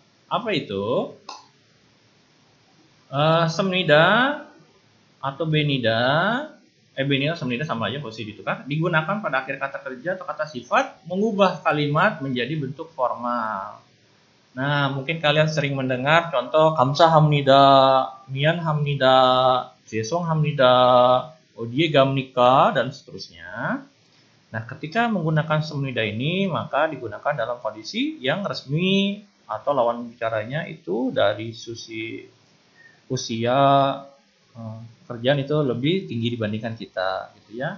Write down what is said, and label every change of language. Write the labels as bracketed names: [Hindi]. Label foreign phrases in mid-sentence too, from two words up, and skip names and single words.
[Indonesian] Apa itu? Semnida atau benida. Benida semnida sama aja posisi ditukar. Digunakan pada akhir kata kerja atau kata sifat mengubah kalimat menjadi bentuk formal. Nah, mungkin kalian sering mendengar contoh [Korean] 감사합니다, 미안합니다, 죄송합니다, 어디에 갑니까 [Indonesian] dan seterusnya. Nah, ketika menggunakan semnida ini maka digunakan dalam kondisi yang resmi atau lawan bicaranya itu dari sisi usia kerjaan itu lebih tinggi dibandingkan kita gitu ya.